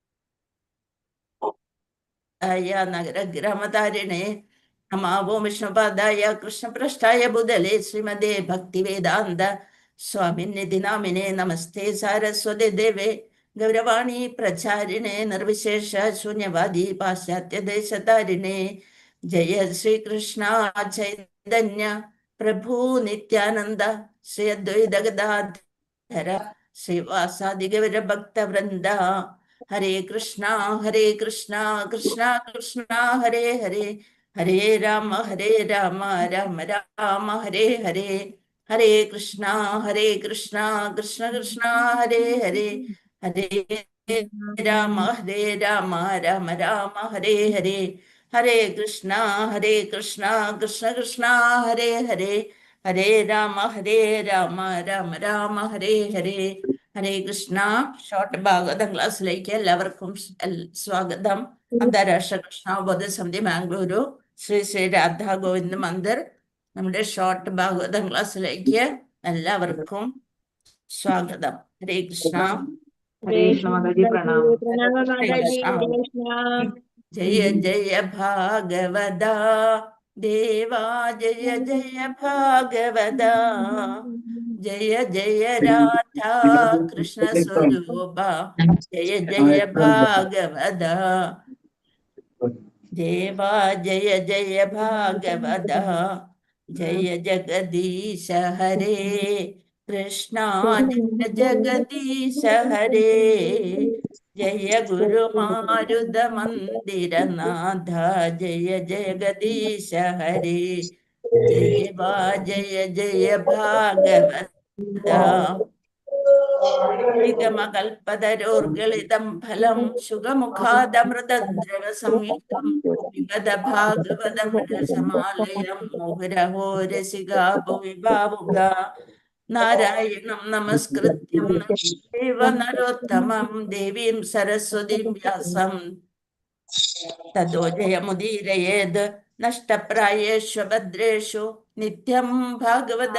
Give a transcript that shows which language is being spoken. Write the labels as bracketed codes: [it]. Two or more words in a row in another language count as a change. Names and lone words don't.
[sa] नगरग्रामतारिणे नमः ॐ विष्णुपादाय कृष्णप्रेष्ठाय भूतले श्रीमते भक्तिवेदान्त स्वामिनिति नामिने नमस्ते सारस्वती देवे गौरवाणी प्रचारिणे निर्विशेष शून्यवादी पाश्चात्य देशतारिणे। जय श्री कृष्ण चैतन्य प्रभु नित्यानंद श्री अद्वैत गदाधर श्रीवासादि गौर भक्त वृंदा। हरे कृष्णा कृष्णा कृष्णा हरे हरे हरे राम राम राम हरे हरे। हरे कृष्णा कृष्ण कृष्णा हरे हरे हरे राम राम राम हरे हरे। हरे कृष्णा कृष्ण कृष्णा हरे हरे हरे राम राम राम हरे हरे। [ml] ഹരേ കൃഷ്ണ. ഷോർട്ട് ഭാഗവതം ക്ലാസ്സിലേക്ക് എല്ലാവർക്കും സ്വാഗതം. അന്താരാഷ്ട്ര കൃഷ്ണാവബോധ സമിതി മാംഗ്ലൂരു ശ്രീ ശ്രീ രാധാ ഗോവിന്ദ് മന്ദിർ നമ്മുടെ ഷോർട്ട് ഭാഗവതം ക്ലാസ്സിലേക്ക് എല്ലാവർക്കും സ്വാഗതം. ഹരേ കൃഷ്ണ. [hi] हरे कृष्ण माता जी, प्रणाम। [sa] ഹരേ കൃഷ്ണ. ജയ ജയ ഭാഗവത ദേവാ ജയ ജയ ഭാഗവത जय जय राधा कृष्ण स्वरूप जय जय भागवत देवा जय जय भागवत जय जगदीश हरे कृष्णा जय जगदीश हरे जय गुरु मारुद मंदिर नाथ जय जगदीश हरे देवा जय जय भागवत നിഗമകൽപതരോർഗളിതം ഫലം ശുഖമുഖാദമൃതദ്രവ സംയുക്തം വിഗത ഭാഗവതം രസമാലയം മുഹുരഹോ രസികാ ഭുവി ഭാവുക നാരായണം നമസ്കൃത്യം ദേവ നരോത്തമം ദേവീം സരസ്വതീം വ്യാസം തതോ ജയമുദീരയേത് നഷ്ടപ്രായേഷു ഭദ്രേഷു നിത്യം ഭാഗവത